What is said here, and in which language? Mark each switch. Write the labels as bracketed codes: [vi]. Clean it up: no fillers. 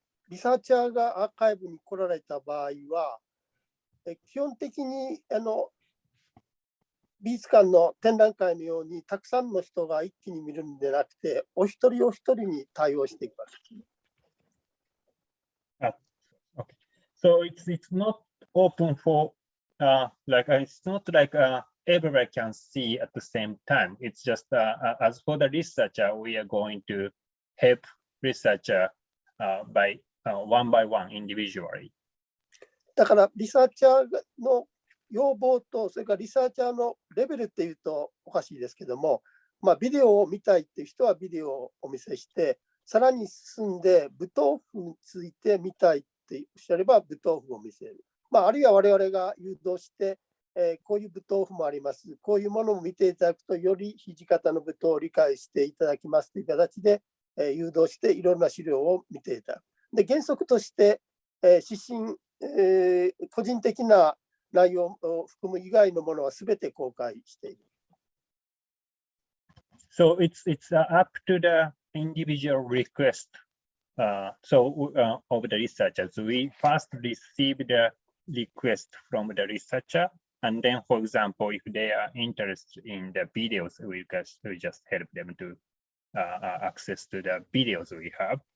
[ja] リサーチャーがアーカイブに来られた場合は、基本的に美術館の展覧会のようにたくさんの人が一気に見るんでなくて、お一人お一人に対応していきます。 [en] Okay. So it's not open for it's not like everybody can see at the same time. It's just as for the researcher, we are going to help researcher by one individually. [ja] だからリサーチャーの要望と、それからリサーチャーのレベルっていうとおかしいですけども、ビデオを見たいっていう人はビデオをお見せして、さらに進んで舞踏譜について見たいっておっしゃれば舞踏譜を見せる。あるいは我々が誘導して、こういう舞踏譜もあります。こういうものを見ていただくと、より土方の舞踏を理解していただきますという形で、誘導していろんな資料を見ていただく。で、原則として、指針、個人的な内容を含む以外のものはすべて公開している。 [en] So it's up to the individual request. Of the researchers, we first receive the request from the researcher, and then, for example, if they are interested in the videos, we just help them to access to the videos we have.